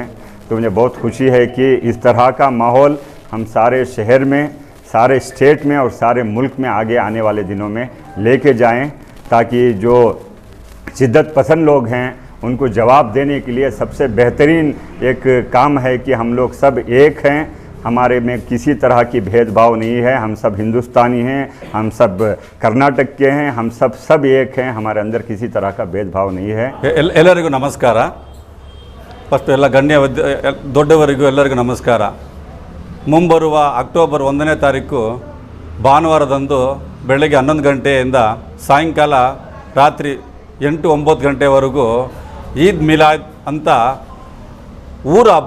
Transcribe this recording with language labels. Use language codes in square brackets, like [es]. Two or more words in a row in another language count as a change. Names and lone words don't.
[hi] तो मुझे बहुत खुशी है कि इस तरह का माहौल हम सारे शहर में, सारे स्टेट में और सारे मुल्क में आगे आने वाले दिनों में लेके जाएं, ताकि जो शिद्दत पसंद लोग हैं उनको जवाब देने के लिए सबसे बेहतरीन एक काम है कि हम लोग सब एक हैं। हमारे में किसी तरह की भेदभाव नहीं है। हम सब हिंदुस्तानी हैं, हम सब कर्नाटक के हैं, हम सब एक हैं। हमारे अंदर किसी तरह का भेदभाव नहीं है। [kn] ಎಲ್ಲರಿಗೂ ನಮಸ್ಕಾರ। ಫಸ್ಟ್ ಎಲ್ಲ ಗಣ್ಯ ದೊಡ್ಡವರಿಗೂ ಎಲ್ಲರಿಗೂ ನಮಸ್ಕಾರ। ಮುಂಬರುವ ಅಕ್ಟೋಬರ್ 1ನೇ ತಾರೀಕು ಭಾನುವಾರದಂದು ಬೆಳಗ್ಗೆ 11 ಗಂಟೆಯಿಂದ ಸಾಯಂಕಾಲ ರಾತ್ರಿ 8-9 ಗಂಟೆವರೆಗೂ ಈದ್ ಮಿಲಾದ್ ಅಂತ ಊರ ಹಬ್ಬ.